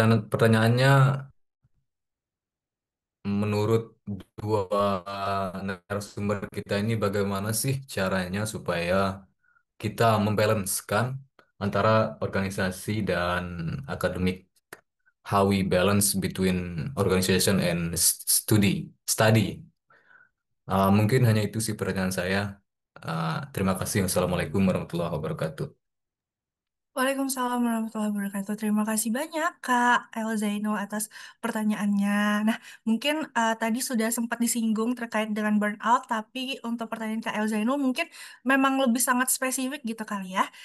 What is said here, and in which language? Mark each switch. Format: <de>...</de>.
<id>Pertanyaannya, menurut dua narasumber kita ini bagaimana sih caranya supaya kita membalancekan antara organisasi dan akademik?</id> <en>How we balance between organization and study.</en> <id>Mungkin hanya itu sih pertanyaan saya. Terima kasih. Wassalamualaikum warahmatullahi wabarakatuh. Waalaikumsalam warahmatullahi wabarakatuh. Terima kasih banyak Kak El Zainul atas pertanyaannya. Nah, mungkin tadi sudah sempat disinggung terkait dengan burnout, tapi untuk pertanyaan Kak El Zainul mungkin memang lebih sangat spesifik gitu kali ya.</id>